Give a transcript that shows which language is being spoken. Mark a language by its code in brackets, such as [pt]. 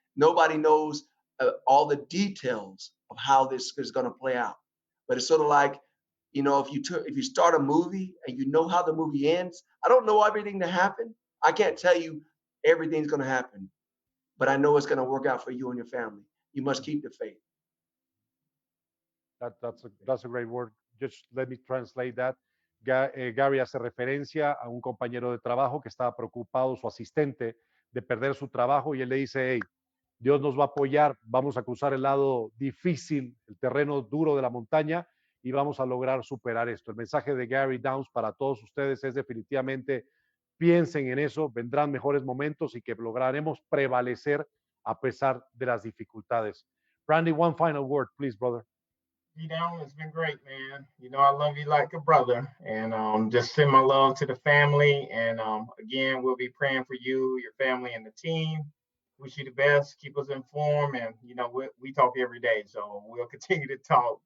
[en] Nobody knows all the details of how this is gonna play out, but it's sort of like, you know, if you start a movie and you know how the movie ends, I don't know everything to happen. I can't tell you everything's gonna happen, but I know it's gonna work out for you and your family. You must keep the faith. That's a great word. Just let me translate that. [es] Gary hace referencia a un compañero de trabajo que estaba preocupado, su asistente, de perder su trabajo y él le dice, hey, Dios nos va a apoyar, vamos a cruzar el lado difícil, el terreno duro de la montaña y vamos a lograr superar esto. El mensaje de Gary Downs para todos ustedes es definitivamente piensen en eso, vendrán mejores momentos y que lograremos prevalecer a pesar de las dificultades. [en] Randy, one final word, please, brother. Down, it's been great, man. You know, I love you like a brother, and just send my love to the family. And again, we'll be praying for you, your family, and the team. Wish you the best. Keep us informed, and you know, we talk every day, so we'll continue to talk.